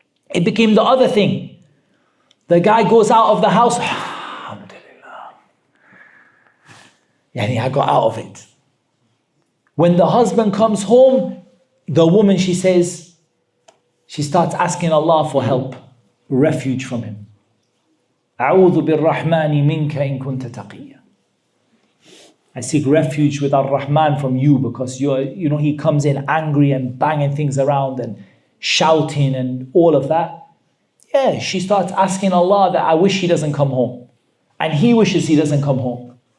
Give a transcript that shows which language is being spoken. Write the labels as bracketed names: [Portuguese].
[English] It became the other thing. The guy goes out of the house, alhamdulillah. Yani I got out of it. When the husband comes home, the woman, she starts asking Allah for help, refuge from him. [Arabic] أعوذ بالرحمن منك إن كنت تقيا. [English] I seek refuge with Ar-Rahman from you because he comes in angry and banging things around and shouting and all of that. Yeah, she starts asking Allah that I wish he doesn't come home. And he wishes he doesn't come home.